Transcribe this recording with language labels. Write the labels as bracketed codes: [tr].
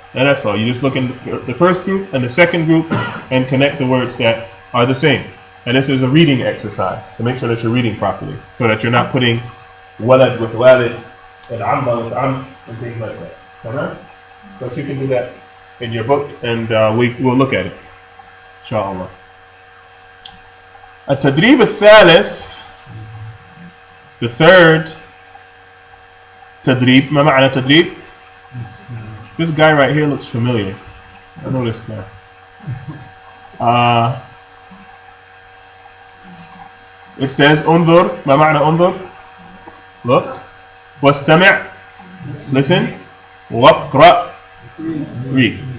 [en] And that's all. You just look in the first group and the second group and connect the words that are the same. And this is a reading exercise to make sure that you're reading properly, so that you're not putting walad with walid and amma with am and things like that. Alright? But you can do that in your book, and we'll look at it. Inshallah. [ar] التدريب الثالث, [en] the third [ar] تدريب. ما معنى تدريب? [en] This guy right here looks familiar. I know this guy. It says [ar] انظر. ما معنى انظر? [en] Look. [ar] واستمع. [en] Listen. [ar] واقرأ. [en] Read.